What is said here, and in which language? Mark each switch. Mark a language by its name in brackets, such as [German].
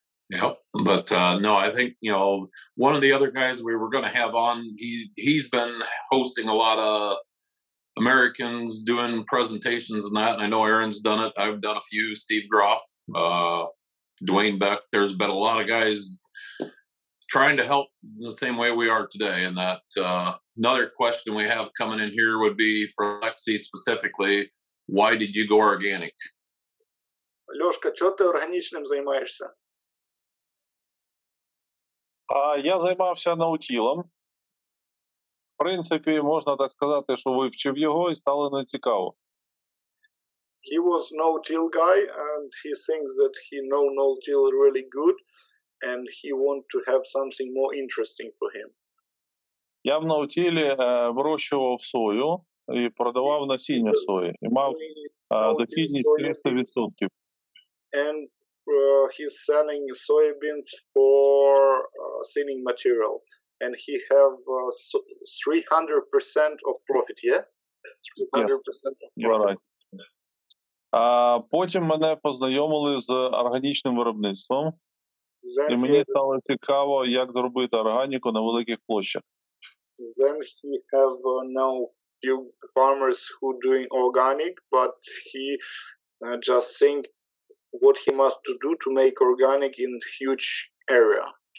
[English] Yeah, but no, I think one of the other guys we were going to have on, he's been hosting a lot of Americans doing presentations and that, and I know Erin's done it. I've done a few. Steve Groff, Dwayne Beck. There's been a lot of guys trying to help the same way we are today. And that another question we have coming in here would be for Olexiy specifically: why did you go organic? [Ukrainian] Лёшка, чого ти органічним займаєшся? Я займався no-tillage. В принципі, можна так сказати, що вивчив його і стало нецікаво. [English] He was no-till guy, and he thinks that he know no-till really good, and he want to have something more interesting for him. [Ukrainian] Я в no-tillі вирощував сою і продавав насіння сої. І мав дохідність 300%. [English] And he's selling soybeans for thinning material, and he have 300% of profit, yeah? 300% of profit. [Ukrainian] Потім мене познайомили з органічним виробництвом, і мені стало цікаво, як зробити органіку на великих площах. [English] Then he have now few farmers who doing organic, but he just think what he must do to make organic in huge area.